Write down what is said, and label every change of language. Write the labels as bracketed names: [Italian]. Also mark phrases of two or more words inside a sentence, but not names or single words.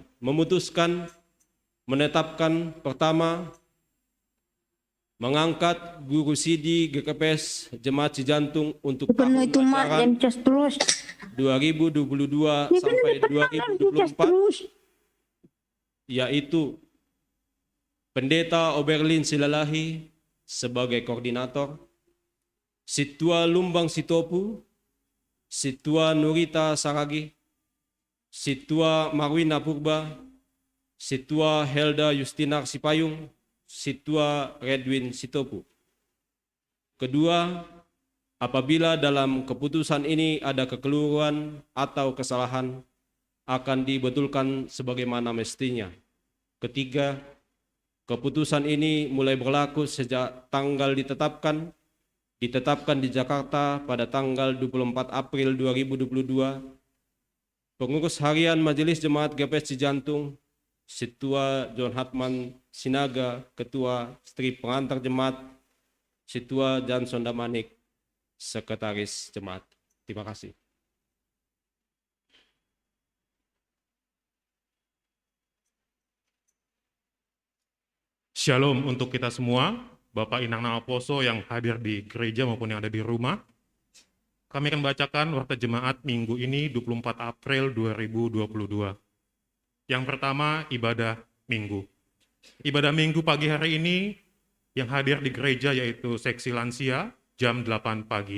[Indonesian] Memutuskan menetapkan: pertama, mengangkat guru sidi GKPS Jemaat Cijantung untuk tahun Itu mak ajaran yang cas terus. 2022 sampai 2024, yaitu Pendeta Oberlin Silalahi sebagai koordinator, Situa Lumbang Sitopu, Situa Nurita Saragi, Situa Marwina Purba, Situa Helda Justinar Sipayung, Situa Redwin Sitopu. Kedua, apabila dalam keputusan ini ada kekeliruan atau kesalahan, akan dibetulkan sebagaimana mestinya. Ketiga, keputusan ini mulai berlaku sejak tanggal ditetapkan di Jakarta pada tanggal 24 April 2022. Pengurus harian Majelis Jemaat GPS Cijantung, Situa John Hatman Sinaga, Ketua Stri Pengantar Jemaat, Situa Jan Sondamanik, Sekretaris Jemaat. Terima kasih. Shalom untuk kita semua, Bapak Inang Naoposo yang hadir di gereja maupun yang ada di rumah. Kami akan bacakan warta jemaat minggu ini 24 April 2022. Yang pertama, ibadah minggu. Ibadah minggu pagi hari ini yang hadir di gereja yaitu seksi lansia jam 8 pagi.